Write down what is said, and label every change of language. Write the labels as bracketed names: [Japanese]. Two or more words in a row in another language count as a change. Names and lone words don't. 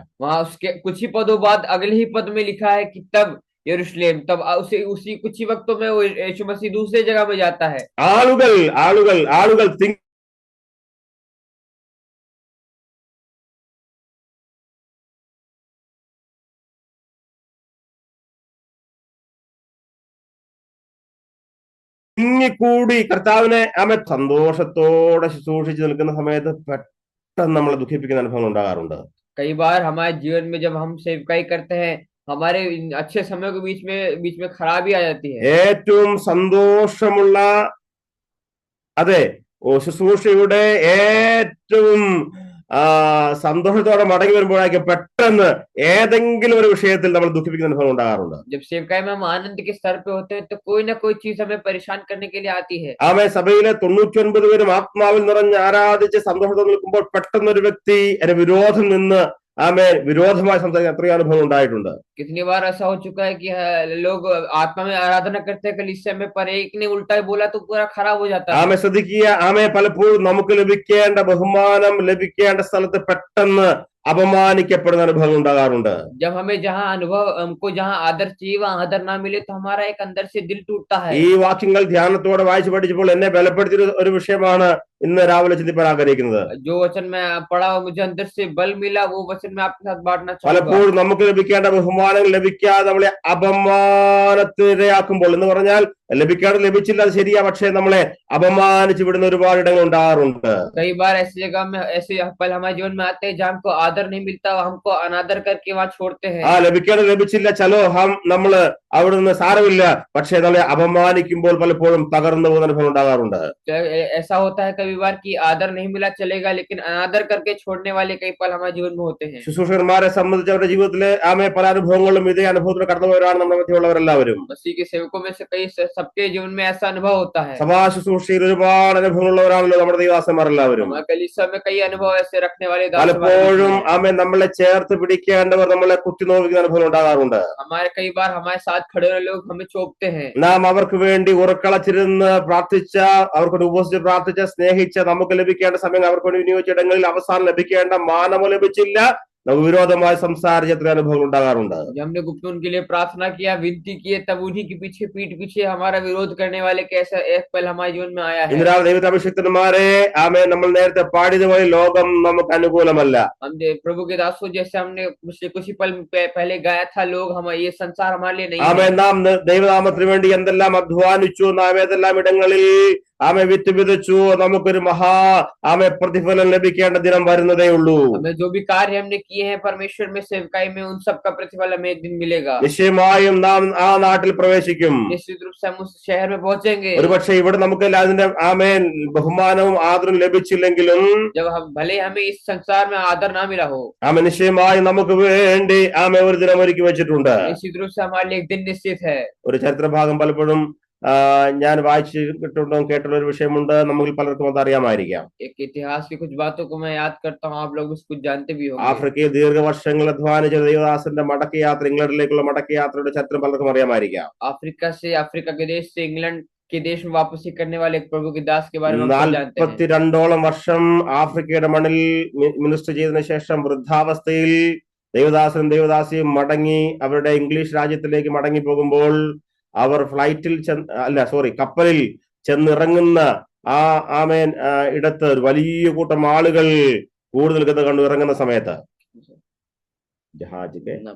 [Hindi] वहां उसके कुछ ही पदों बाद अगले ही पद में लिखा है कि तब यरूशलेम, तब उसी कुछ ही वक्तों में वो यीशु मसीह दूसरी जगह में जाता है। [Malayalam] ആളുകൾ ആളുകൾ ആളുകൾ തിങ്ങിക്കൂടി കർത്താവിനെ സന്തോഷത്തോടെ ശുശ്രൂഷിച്ച് നിൽക്കുന്ന സമയത്ത് പെട്ടെന്ന് നമ്മളെ ദുഃഖിപ്പിക്കുന്ന അനുഭവങ്ങൾ ഉണ്ടാകാറുണ്ട്. [Hindi] कई बार हमारे जीवन में जब हम सेवकाई करते हैं, हमारे अच्छे समय के बीच में खराबी आ जाती है। [Malayalam] ഏറ്റവും സന്തോഷമുള്ള അതെ ശുശ്രൂഷയുടെ ഏറ്റവും സന്തോഷത്തോടെ മടങ്ങി വരുമ്പോഴേക്കും പെട്ടെന്ന് ഏതെങ്കിലും ഒരു വിഷയത്തിൽ നമ്മൾ ദുഃഖിപ്പിക്കുന്ന അനുഭവം ഉണ്ടാകാറുണ്ട്. [Hindi] जब सेवकाई में हम आनंद के स्तर पे होते हैं तो कोई ना कोई चीज हमें परेशान करने के लिए आती है। [Malayalam] സഭയിലെ 99 പേരും ആത്മാവിൽ നിറഞ്ഞ് ആരാധിച്ച് സന്തോഷത്തോടെ നിൽക്കുമ്പോൾ പെട്ടെന്ന് ഒരു വ്യക്തി വിരോധം നിന്ന് വിരോധമായി സംസാരിക്കുന്ന എത്രയോ അനുഭവം ഉണ്ടായിട്ടുണ്ട്. [Hindi] कितनी बार ऐसा हो चुका है कि लोग आत्मा में आराधना करते हैं कलीसिया में, पर एक ने उल्टा बोला तो पूरा खराब हो जाता है। [Malayalam] ശ്രദ്ധിക്കുക, പലപ്പോഴും നമുക്ക് ലഭിക്കേണ്ട ബഹുമാനം ലഭിക്കേണ്ട സ്ഥലത്ത് പെട്ടെന്ന് അപമാനിക്കപ്പെടുന്ന അനുഭവം ഉണ്ടാകാറുണ്ട്. [Hindi] जब हमें जहाँ अनुभव, हमको जहाँ आदर चाहिए वहाँ आदर ना मिले तो हमारा एक अंदर से दिल टूटता है। [Malayalam] ഈ വാക്യങ്ങൾ ധ്യാനത്തോടെ വായിച്ചു പഠിച്ചപ്പോൾ എന്നെ ബലപ്പെടുത്തിയ ഒരു വിഷയമാണ് ഇന്ന് രാവിലെ ചിന്തിപ്പാൻ ആഗ്രഹിക്കുന്നത്. [Hindi] जो वचन मैं पढ़ा मुझे अंदर से बल मिला, वो वचन मैं आपके साथ बांटना चाहूंगा। [Malayalam] പലപ്പോഴും നമുക്ക് ലഭിക്കേണ്ട ബഹുമാനങ്ങൾ ലഭിക്കാതെ നമ്മളെ അപമാനത്തിനിരയാക്കുമ്പോൾ, എന്ന് പറഞ്ഞാൽ ലഭിക്കാതെ ലഭിച്ചില്ല അത് ശരിയാ, പക്ഷേ നമ്മളെ അപമാനിച്ചു വിടുന്ന ഒരുപാട് ഇടങ്ങൾ ഉണ്ടാകാറുണ്ട്. [Hindi] कई बार ऐसी जगह में ऐसे पल हमारे जीवन में आते हैं जहाँ हमको आदर नहीं मिलता, हमको अनादर करके वहाँ छोड़ते हैं। [Malayalam] ലഭിക്കാതെ ലഭിച്ചില്ല, ചലോ നമ്മള് അവിടെ നിന്ന് സാരമില്ല, പക്ഷേ നമ്മളെ അപമാനിക്കുമ്പോൾ പലപ്പോഴും തകർന്നു പോകുന്ന അനുഭവം ഉണ്ടാകാറുണ്ട്. [Hindi] ऐसा होता है कई बार कि आदर नहीं मिला चलेगा, लेकिन अनादर करके छोड़ने वाले कई पल हमारे जीवन में होते हैं। [Malayalam] ശുശ്രൂഷകന്മാരെ സംബന്ധിച്ച് അവരുടെ ജീവിതത്തിലെ പല അനുഭവങ്ങളും ഇതേ അനുഭവത്തിൽ കടന്നുപോയവരാണ് നമ്മുടെ മധ്യമുള്ളവരെല്ലാവരും. [Hindi] मसीह के सेवकों में से कई सबके जीवन में ऐसा अनुभव होता है। [Malayalam] സഭാ ശുശ്രൂഷയിൽ ഒരുപാട് അനുഭവങ്ങളുള്ളവരാണല്ലോ നമ്മുടെ ദൈവദാസന്മാരെല്ലാവരും. [Hindi] कलीसिया में कई अनुभव ऐसे रखने वाले [Malayalam] പലപ്പോഴും നമ്മളെ ചേർത്ത് പിടിക്കേണ്ടവർ നമ്മളെ കുത്തി നോവിക്കുന്ന അനുഭവം ഉണ്ടാകാറുണ്ട്. [Hindi] हमारे कई बार हमारे साथ खड़े हुए लोग हमें चोपते हैं। [Malayalam] നാം അവർക്ക് വേണ്ടി ഉറക്കളച്ചിരുന്ന് പ്രാർത്ഥിച്ച, അവർക്ക് ഉപവസിച്ച് പ്രാർത്ഥിച്ച, സ്നേഹിച്ച, നമുക്ക് ലഭിക്കേണ്ട സമയം അവർക്ക് വേണ്ടി വിനിയോഗിച്ച ഇടങ്ങളിൽ അവസാനം ലഭിക്കേണ്ട മാനമോ ലഭിച്ചില്ല, നമുക്ക് വിരോധമായി സംസാരിച്ച എത്ര അനുഭവങ്ങൾ ഉണ്ടാകാറുണ്ട്. [Hindi] जब हमने गुप्त उनके लिए प्रार्थना किया, विनती किए, तब उन्हीं के पीछे पीठ पीछे हमारा विरोध करने वाले कैसा एक पल हमारे जीवन में आया है। [Malayalam] ഇന്നലെ ദൈവത്തെ അഭിഷിക്തന്മാരെ നമ്മൾ നേരത്തെ പാടിയതുപോലെ ലോകം നമുക്ക് അനുകൂലമല്ല. [Hindi] हम प्रभु के दासों जैसे हमने कुछ ही पल पहले गाया था, लोग हम ये संसार हमारे लिए नहीं है। [Malayalam] നാം ദൈവനാമത്തിന് വേണ്ടി എന്തെല്ലാം അധ്വാനിച്ചു, നാം ഏതെല്ലാം ഇടങ്ങളിൽ വിത്ത് വിതച്ചു, നമുക്കൊരു പ്രതിഫലം ലഭിക്കേണ്ട ദിനം വരുന്നതേ ഉള്ളൂ. [Hindi] हमें जो भी कार्य हमने किए हैं परमेश्वर में सेवकाई में, उन सब का प्रतिफल हमें एक दिन मिलेगा। [Malayalam] നിശ്ചയമായും നാം ആ നാട്ടിൽ പ്രവേശിക്കും. [Hindi] निश्चित रूप से हम उस शहर में पहुंचेंगे। [Malayalam] ഒരുപക്ഷെ ഇവിടെ നമുക്ക് അതിന്റെ ബഹുമാനവും ആദരവും ലഭിച്ചില്ലെങ്കിലും, [Hindi] जब हम भले हमें इस संसार में आदर ना मिला हो, [Malayalam] നിശ്ചയമായും നമുക്ക് വേണ്ടി ഒരു ദിനം ഒരുക്കി വെച്ചിട്ടുണ്ട്. [Hindi] निश्चित रूप से हमारे लिए एक दिन निश्चित है। [Malayalam] ഒരു ചരിത്രഭാഗം പലപ്പോഴും ഞാൻ വായിച്ചിട്ടുണ്ടോ കേട്ടുള്ള ഒരു വിഷയമുണ്ട്, നമുക്ക് പലർക്കും അത് അറിയാമായിരിക്കാം. [Hindi] एक इतिहास की कुछ बातों को मैं याद करता हूँ, आप लोग उसको जानते भी होंगे। [Malayalam] ആഫ്രിക്കയിൽ ദീർഘവർഷങ്ങൾ അധ്വാനിച്ച ദൈവദാസന്റെ മടക്കയാത്ര, ഇംഗ്ലണ്ടിലേക്കുള്ള മടക്കയാത്രയുടെ ചരിത്രം പലർക്കും അറിയാമായിരിക്കാം. [Hindi] अफ्रीका के देश से इंग्लैंड के देश में वापसी करने वाले एक प्रभु के दास के बारे में हम सब जानते हैं। [Malayalam] 42 വർഷം ആഫ്രിക്കയുടെ മണ്ണിൽ മിനിസ്റ്റർ ചെയ്തതിനു ശേഷം വൃദ്ധാവസ്ഥയിൽ ദേവദാസനും ദേവദാസിയും മടങ്ങി അവരുടെ ഇംഗ്ലീഷ് രാജ്യത്തിലേക്ക് മടങ്ങി പോകുമ്പോൾ അവർ കപ്പലിൽ ചെന്നിറങ്ങുന്ന ആ ആമേൻ ഇടത്ത് ഒരു വലിയ കൂട്ടം ആളുകൾ കൂടുതൽ കണ്ടു ഇറങ്ങുന്ന സമയത്ത് ജഹാജിന്റെ